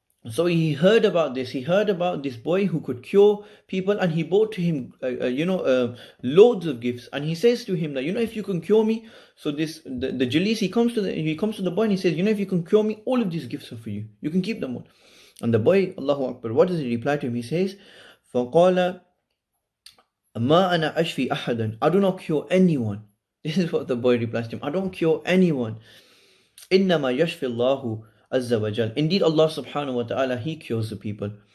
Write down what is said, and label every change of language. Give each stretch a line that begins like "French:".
English: So he heard about this, he heard about this boy who could cure people, and he brought to him loads of gifts, and he says to him that, if you can cure me. So the jalis, he comes to the boy and he says, if you can cure me, all of these gifts are for you, you can keep them all. And the boy, Allahu Akbar, what does he reply to him? He says,
Arabic: فَقَالَ مَا أَنَا أَشْفِي أَحَدًا.
English: I do not cure anyone. This is what the boy replies to him, I don't cure anyone.
Arabic: إِنَّمَا يَشْفِي اللَّهُ
English: Azza wa Jal. Indeed, Allah subhanahu wa ta'ala, He cures the people.